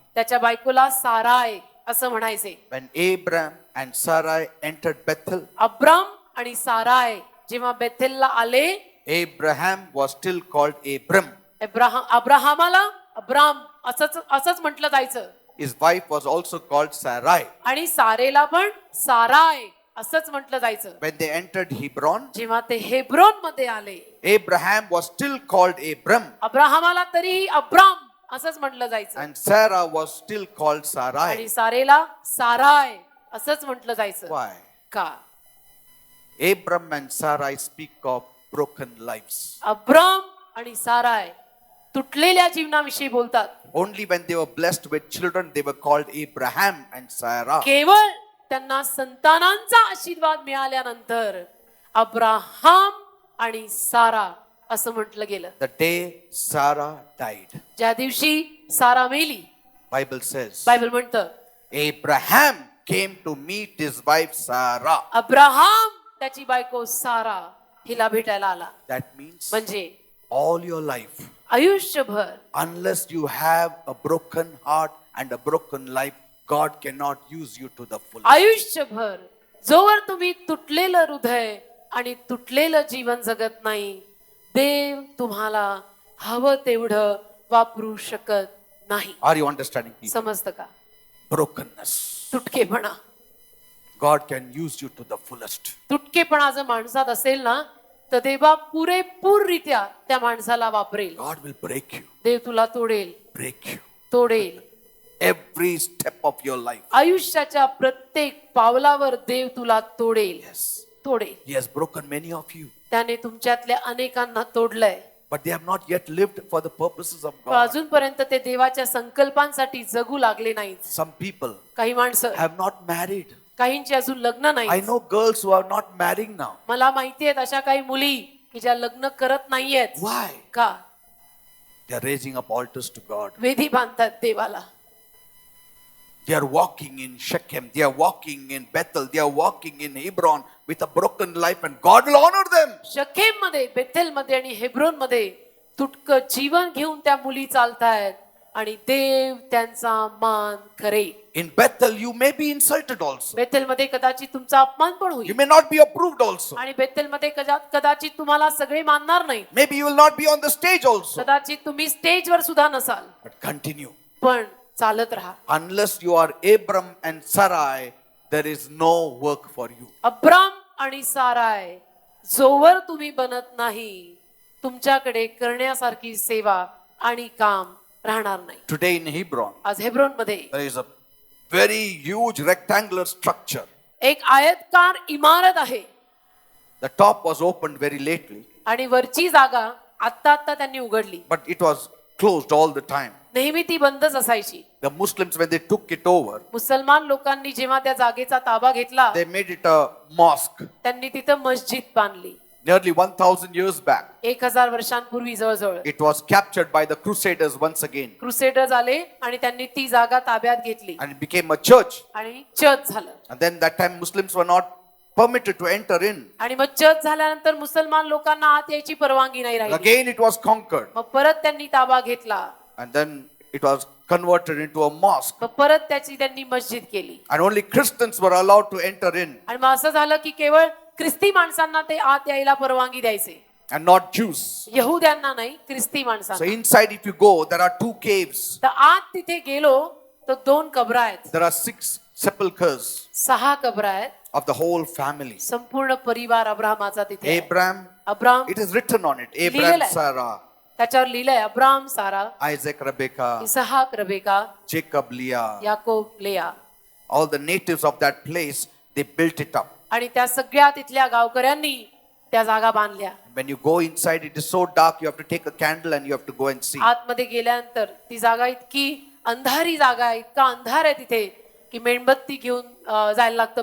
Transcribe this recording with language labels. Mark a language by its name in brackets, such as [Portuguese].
[Marathi] त्याच्या बायकोला साराय असं म्हणायचे. [English] When Abraham and Sarai entered Bethel, [Marathi] Abram आणि साराय जेव्हा बेथेलला आले, [English] Abraham was still called Abram. [Marathi] अब्राहमाला Abram असंच म्हटलं जायचं. [English] His wife was also called Sarai. [Marathi] आणि सारेला पण साराय असंच म्हटलं जायचं. [English] When they entered Hebron, [Marathi] जेव्हा ते हेब्रोन मध्ये आले, [English] Abraham was still called Abram [Marathi] अब्राहमाला तरीही अब्राम असंच म्हटलं जायचं. [English] and Sarah was still called Sarai. [Marathi] आणि सारेला साराय असंच म्हटलं जायचं. [English] Why? [Marathi] का? [English] Abram and Sarai speak of broken lives. [Marathi] Abram आणि साराय तुटलेल्या जीवनाविषयी बोलतात. [English] Only when they were blessed with children, they were called Abraham and Sarah. [Marathi] केवळ त्यांना संतानांचा आशीर्वाद मिळाल्यानंतर अब्राहम आणि सारा असं म्हटलं गेलं. [English] The day Sarah died, [Marathi] ज्या दिवशी सारा मेली, [English] Bible says, [Marathi] बायबल म्हणतं [English] Abraham came to meet his wife Sarah. [Marathi] Abraham त्याची बायको सारा हिला भेटायला आला. [English] That means [Marathi] म्हणजे [English] all your life, [Marathi] आयुष्यभर [English] unless you have a broken heart and a broken life, God cannot use you to the full. [Marathi] आयुष्यभर जोवर तुम्ही तुटलेलं हृदय आणि तुटलेलं जीवन जगत नाही, देव तुम्हाला हवं तेवढं वापरू शकत नाही. [English] Are you understanding people? [Marathi] समजतं का? [English] Brokenness. [Marathi] तुटकेपणा, [English] God can use you to the fullest. [Marathi] तुटकेपणा जर माणसात असेल ना, तर देवा पुरेपूररित्या त्या माणसाला वापरेल. [English] God will break you, [Marathi] देव तुला तोडेल, [English] break you. [Marathi] तोडेल. [English] Every step of your life. [Marathi] आयुष्याच्या प्रत्येक पावलावर देव तुला तोडेल, [English] Yes. [Marathi] तोडेल. [English] He has broken many of you, [Marathi] त्याने तुमच्यातल्या अनेकांना तोडलंय. [English] but they have not yet lived for the purposes of [Marathi] पण [English] God. [Marathi] अजूनपर्यंत ते देवाच्या संकल्पांसाठी जगू लागले नाहीत. [English] Some people [Marathi] काही माणसं, [English] have not married. [Marathi] काहींची अजून लग्न [English] I [Marathi] नाही. [English] know girls who are not marrying now. [Marathi] मला माहिती आहेत अशा काही मुली की ज्या लग्न करत नाहीयेत. [English] Why? [Marathi] का? [English] They are raising up altars to God. [Marathi] वेदी बांधतात देवाला. [English] They are walking in Shechem. They are walking in Bethel. They are walking in Hebron with a broken life, and God will honor them. [Marathi] Shechem मध्ये, Bethel मध्ये आणि Hebron मध्ये तुटकं जीवन घेऊन त्या मुली चालतायत आणि देव त्यांचा मान करेल. [English] In Bethel, you may be insulted also. [Marathi] Bethel मध्ये कदाचित तुमचा अपमान पण [English] You [Marathi] होईल. [English] may not be approved also. [Marathi] आणि बेथेल मध्ये कदाचित तुम्हाला सगळे मानणार नाही. [English] Maybe you will not be on the stage also. [Marathi] कदाचित तुम्ही स्टेजवर सुद्धा नसाल. [English] But continue. [Marathi] पण चालत राहा. [English] Unless you are Abram and Sarai, there is no work for you. [Marathi] Abram आणि साराय जोवर तुम्ही बनत नाही, तुमच्याकडे करण्यासारखी सेवा आणि काम राहणार नाही. [English] Today in Hebron, [Marathi] आज हेब्रोन मध्ये [English] there is a very huge rectangular structure. [Marathi] एक आयतकार इमारत आहे [English] The top was opened very lately, [Marathi] आणि वरची जागा आत्ता त्यांनी उघडली. [English] but it was closed all the time. [Marathi] नेहमी ती बंदच असायची. [English] The Muslims, when they took it over, [Marathi] मुसलमान लोकांनी जेव्हा त्या जागेचा ताबा घेतला, [English] they made it a mosque. [Marathi] त्यांनी तिथं मस्जिद बांधली. [English] Nearly 1,000 years back, [Marathi] 1000 वर्षांपूर्वी जवळजवळ [English] it was captured by the Crusaders once again, [Marathi] Crusaders आले आणि त्यांनी ती जागा ताब्यात घेतली [English] and it became a church. [Marathi] आणि चर्च झालं. [English] And then that time Muslims were not permitted to enter in. [Marathi] आणि मग चर्च झाल्यानंतर मुसलमान लोकांना आत यायची परवानगी नाही [English] And [Marathi] राहिली. [English] again it was conquered, [Marathi] मग परत त्यांनी ताबा घेतला. [English] and then it was converted into a mosque, [Marathi] मग परत त्याची त्यांनी मस्जिद केली. [English] and only Christians were allowed to enter in, [Marathi] आणि मग असं झालं की केवळ ख्रिस्ती माणसांना ते आत यायला परवानगी द्यायचे, [English] and not Jews. [Marathi] यहुद्यांना नाही, ख्रिस्ती [English] So [Marathi] माणसांना. [English] inside, if you go, there are 2 caves. [Marathi] तर आत तिथे गेलो तर 2 कबरा आहेत, [English] There are 6 sepulchres [Marathi] 6 कबरा आहेत. [English] of the whole family. [Marathi] संपूर्ण परिवार अब्राहमाचा तिथे आहे. [English] Abraham, [Marathi] Abram, [English] it is written on it. Abraham, [Marathi] लिहिलेलं आहे. [English] Sarah, [Marathi] त्याच्यावर लिहिलंय अब्राम, सारा, [English] Isaac, Rebekah, [Marathi] इसहाक, रबेका, [English] Jacob, Leah. [Marathi] याकोब, लेया. [English] All the natives of that place, they built it up. [Marathi] आणि त्या सगळ्या तिथल्या गावकऱ्यांनी त्या जागा बांधल्या. [English] When you go inside, it is so dark, you have to take a candle and you have to go and see. [Marathi] आतमध्ये गेल्यानंतर ती जागा इतकी अंधारी जागा आहे, इतका अंधार आहे तिथे की मेणबत्ती घेऊन जायला लागतं